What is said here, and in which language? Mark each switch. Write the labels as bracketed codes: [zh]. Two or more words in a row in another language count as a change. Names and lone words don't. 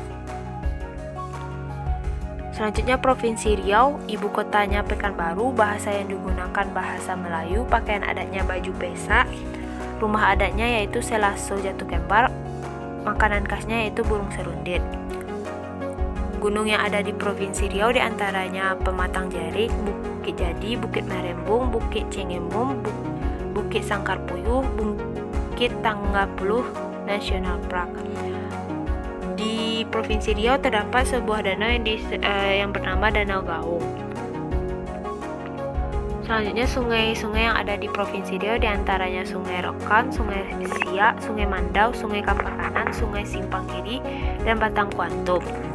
[id] Selanjutnya Provinsi Riau, ibu kotanya Pekanbaru, bahasa yang digunakan bahasa Melayu, pakaian adatnya baju pesa, rumah adatnya yaitu Selaso Jatuh Kembar, makanan khasnya yaitu burung serundit. Gunung yang ada di Provinsi Riau diantaranya Pematang Jarik, Bukit Jadi, Bukit Merembung, Bukit Cengemum, Bukit Sangkar Puyuh, Bukit Tanggapuluh National Park. Di Provinsi Riau terdapat sebuah danau yang bernama Danau Gaung. Selanjutnya sungai-sungai yang ada di Provinsi Riau diantaranya Sungai Rokan, Sungai Siak, Sungai Mandau, Sungai Kampar Kanan, Sungai Simpang Kiri, dan Batang Kuantum.